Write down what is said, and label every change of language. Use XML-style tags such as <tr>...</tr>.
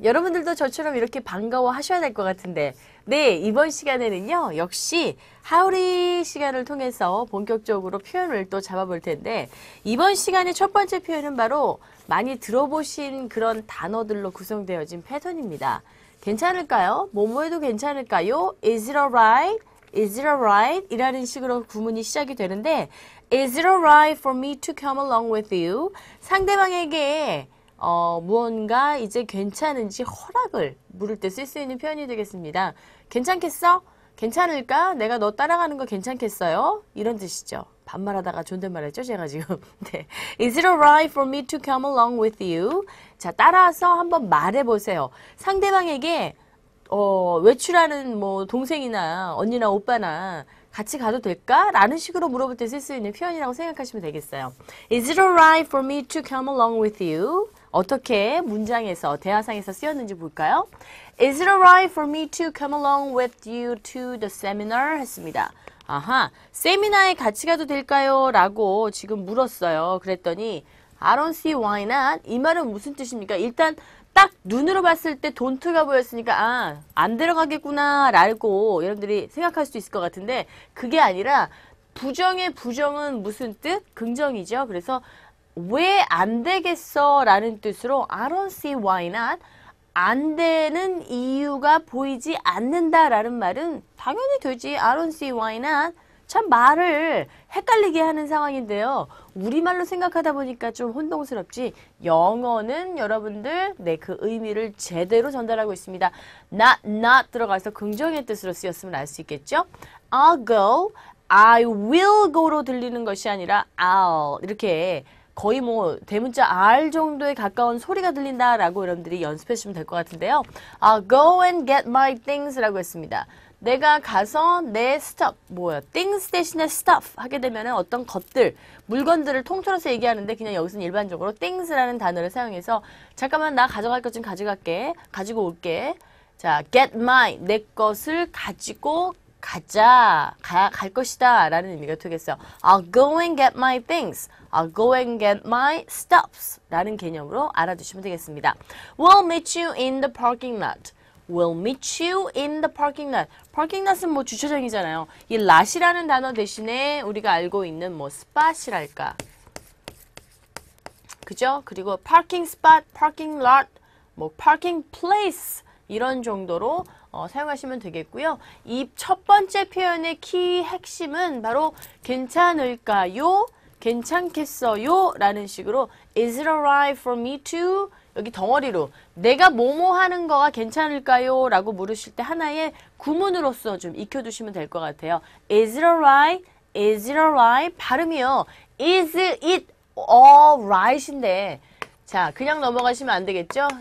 <ko>여러분들도 저처럼 이렇게 반가워 하셔야 될 것 같은데 네, 이번 시간에는요. 역시 하우리 시간을 통해서 본격적으로 표현을 또 잡아볼 텐데 이번 시간의 첫 번째 표현은 바로 많이 들어보신 그런 단어들로 구성되어진 패턴입니다. 괜찮을까요? 뭐뭐해도 괜찮을까요?</ko> <en>Is it alright? Is it alright?</en> <ko>이라는 식으로 구문이 시작이 되는데</ko> <en>Is it alright for me to come along with you?</en> <ko>상대방에게 무언가 이제 괜찮은지 허락을 물을 때 쓸 수 있는 표현이 되겠습니다. 괜찮겠어? 괜찮을까? 내가 너 따라가는 거 괜찮겠어요? 이런 뜻이죠. 반말하다가 존댓말했죠, 제가 지금. 네.</ko> <en>Is it alright for me to come along with you?</en> <ko>자, 따라서 한번 말해보세요. 상대방에게 외출하는 뭐 동생이나 언니나 오빠나 같이 가도 될까? 라는 식으로 물어볼 때 쓸 수 있는 표현이라고 생각하시면 되겠어요.</ko> <en>Is it alright for me to come along with you?</en> <ko>어떻게 문장에서, 대화상에서 쓰였는지 볼까요?</ko> <en>Is it alright for me to come along with you to the seminar?</en> <ko>했습니다. 아하, 세미나에 같이 가도 될까요? 라고 지금 물었어요. 그랬더니</ko> <en>I don't see why not.</en> <ko>이 말은 무슨 뜻입니까? 일단 딱 눈으로 봤을 때 돈트가 보였으니까 안 들어가겠구나 라고 여러분들이 생각할 수도 있을 것 같은데 그게 아니라 부정의 부정은 무슨 뜻? 긍정이죠. 그래서 왜 안 되겠어? 라는 뜻으로</ko> <en>I don't see why not.</en> <ko>안 되는 이유가 보이지 않는다 라는 말은 당연히 되지.</ko> <en>I don't see why not.</en> <ko>참 말을 헷갈리게 하는 상황인데요. 우리말로 생각하다 보니까 좀 혼동스럽지 영어는 여러분들 그 의미를 제대로 전달하고 있습니다. not 들어가서 긍정의 뜻으로 쓰였으면 알 수 있겠죠.</ko> <en>I'll go, I will go</en> <ko>로 들리는 것이 아니라 I'll 이렇게 거의 뭐 대문자 R 정도에 가까운 소리가 들린다라고 여러분들이 연습해 주시면 될 것 같은데요.</ko> <en>I'll go and get my things</en> <ko>라고 했습니다. 내가 가서 내 stuff, things 대신에 stuff 하게 되면 어떤 것들, 물건들을 통틀어서 얘기하는데 그냥 여기서는 일반적으로 things라는 단어를 사용해서 잠깐만 나 가져갈 것 좀 가져갈게, 가지고 올게. 자, get my, 내 것을 가지고 가자, 갈 것이다 라는 의미가 되겠어요.</ko> <en>I'll go and get my things. I'll go and get my stuffs</en> <ko>라는 개념으로 알아두시면 되겠습니다.</ko> <en>We'll meet you in the parking lot. We'll meet you in the parking lot.</en> <ko>parking lot은 뭐 주차장이잖아요. 이 lot이라는 단어 대신에 우리가 알고 있는 뭐 spot이랄까. 그죠? 그리고 parking spot, parking lot, 뭐 parking place 이런 정도로 사용하시면 되겠고요. 이 첫 번째 표현의 키 핵심은 바로 괜찮을까요? 괜찮겠어요? 라는 식으로</ko> <en>Is it alright for me to?</en> <ko>여기 덩어리로 내가 뭐뭐 하는 거가 괜찮을까요? 라고 물으실 때 하나의 구문으로서 좀 익혀두시면 될 것 같아요.</ko> <en>Is it alright? Is it alright?</en> <ko>발음이요.</ko> <en>Is it alright</en> <ko>인데 자 그냥 넘어가시면 안 되겠죠?</ko>